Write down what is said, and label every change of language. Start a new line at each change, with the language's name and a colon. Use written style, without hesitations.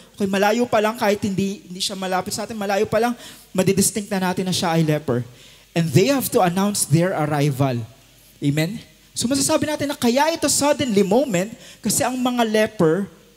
Filipino: Okay, malayo pa lang, kahit hindi siya malapit sa atin, malayo pa lang, madidistinct na natin na siya ay leper.
English: And they have to announce their arrival.
Filipino: Amen? So masasabi natin na kaya ito suddenly moment kasi ang mga leper